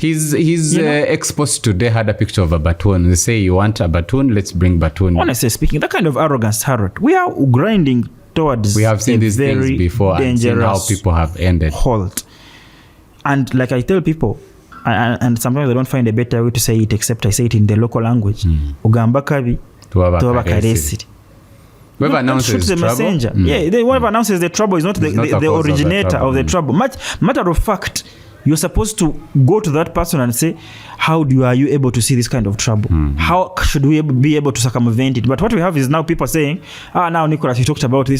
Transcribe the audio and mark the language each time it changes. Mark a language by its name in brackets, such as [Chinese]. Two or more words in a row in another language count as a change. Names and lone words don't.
[English] His ex-post today had a picture of a baton. They say, you want a baton? Let's bring baton. Honestly speaking, that kind of arrogance, Harold, we are grinding towards. We have seen these things before and seen how people have ended. Halt. And like I tell people, and sometimes I don't find a better way to say it except I say it in the local language. [Nyankole] Ugamba kabi tuwaba karesiri. [English] Whoever announces the messenger. Whoever announces the trouble is not the originator of the trouble. Matter of fact, you're supposed to go to that person and say, are you able to see this kind of trouble? How should we be able to circumvent it? But what we have is now people saying, now Nicholas, you talked about this.